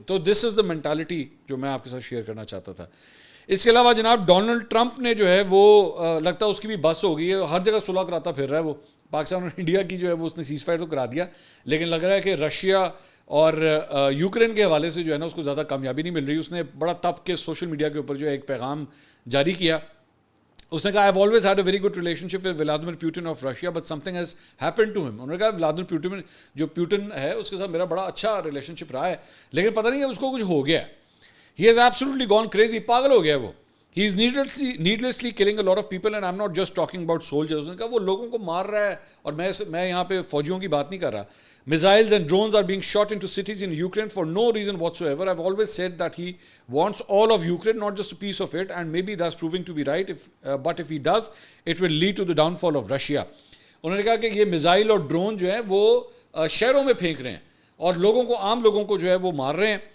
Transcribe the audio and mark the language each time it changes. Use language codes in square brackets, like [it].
[ur] تو [en] this is the mentality [ur] جو میں آپ کے ساتھ شیئر کرنا چاہتا تھا. اس کے علاوہ جناب ڈونلڈ ٹرمپ نے جو ہے وہ لگتا ہے اس کی بھی بس ہو گئی ہے, ہر جگہ صلح کراتا پھر رہا ہے وہ. پاکستان اور انڈیا کی جو ہے وہ اس نے سیز فائر تو کرا دیا, لیکن لگ رہا ہے کہ رشیا اور یوکرین کے حوالے سے جو ہے نا اس کو زیادہ کامیابی نہیں مل رہی. اس نے بڑا تپ کے سوشل میڈیا کے اوپر جو ہے ایک پیغام جاری کیا. اس نے کہا [en] I've always had a very good relationship with Vladimir Putin of Russia but something has happened to him. [ur] انہوں نے کہا Vladimir Putin جو پیوٹن ہے اس کے ساتھ میرا بڑا اچھا ریلیشن شپ رہا ہے, لیکن پتہ نہیں ہے اس کو کچھ ہو گیا ہے. [en] He has absolutely gone crazy, [ur] پاگل ہو گیا ہے وہ. [en] He is needlessly killing a lot of people and I'm not just talking about soldiers. [ur] اس نے کہا وہ لوگوں کو مار رہا ہے, اور میں یہاں پہ فوجیوں کی بات نہیں کر رہا. [en] Missiles and drones are being shot into cities in Ukraine for no reason whatsoever. I've always said that he wants all of Ukraine, not just a piece of it, and maybe that's proving to be right. But if he does, it will lead to the downfall of Russia. [ur] انہوں نے کہا کہ یہ missile اور drone جو ہیں وہ شہروں میں پھینک رہے ہیں اور لوگوں کو, عام لوگوں کو جو ہے وہ مار رہے ہیں.